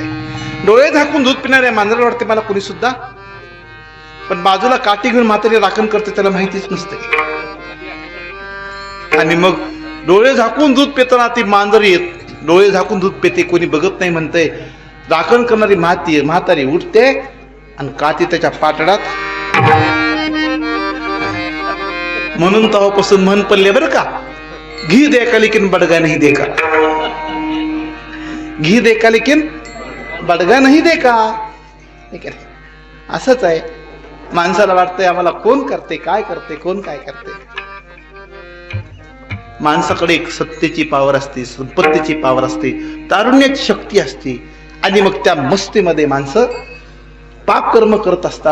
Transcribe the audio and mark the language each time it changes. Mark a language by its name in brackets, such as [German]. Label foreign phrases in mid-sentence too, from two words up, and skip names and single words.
[Marathi] डोळे झाकून दूध पिणाऱ्या मांजराला वाटते मला कोणी सुद्धा, पण बाजूला काठी घेऊन म्हातारी राखण करते, त्याला माहितीच नसते. आणि मग डोळे झाकून दूध पिताना ती मांजर येत, डोळे झाकून दूध पिते, कोणी बघत नाही म्हणतंय. राखण करणारी म्हातारी उठते आणि काठी त्याच्या पातळात. म्हणून तेव्हापासून म्हण पडले बरं का, [Hindi] घी देखा लेकिन बडगा नाही देखा. घी देखा लेकिन बडगा नाही देखा. [Marathi] ठीक आहे, असंच आहे. माणसाला वाटतंय आम्हाला कोण करते, काय करते, कोण काय करते. माणसाकडे एक सत्तेची पावर असते, संपत्तीची पावर असते, तारुण्याची शक्ती असते. आणि मग त्या मस्तीमध्ये माणसं पाप कर्म करत असतात.